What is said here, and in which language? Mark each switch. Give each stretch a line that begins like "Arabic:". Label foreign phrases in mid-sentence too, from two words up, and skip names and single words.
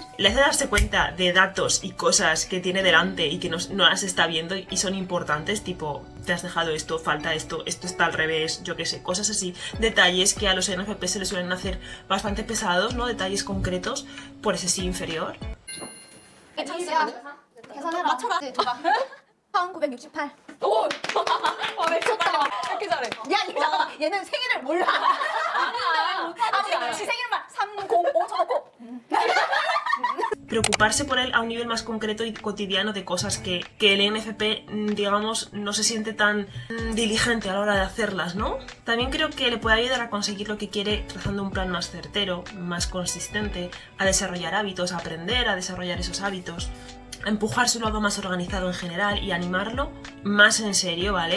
Spanish: Le hace darse cuenta de datos y cosas que tiene delante y que no las está viendo y son importantes, tipo, te has dejado esto, falta esto, esto está al revés, yo qué sé, cosas así. Detalles que a los NFP se les suelen hacer bastante pesados, ¿no? Detalles concretos por ese sí inferior.
Korean: 한 968. 오! 미쳤다. 이렇게 잘해. 야, 잠깐만. 얘는 생일을 몰라. 아니, 지 생일만 305 쳐놓고.
Spanish: Preocuparse por él a un nivel más concreto y cotidiano de cosas que el NFP, digamos, no se siente tan diligente a la hora de hacerlas, ¿no? También creo que le puede ayudar a conseguir lo que quiere trazando un plan más certero, más consistente, a desarrollar hábitos, a aprender a desarrollar esos hábitos, a empujar su lado más organizado en general y animarlo más en serio, ¿vale?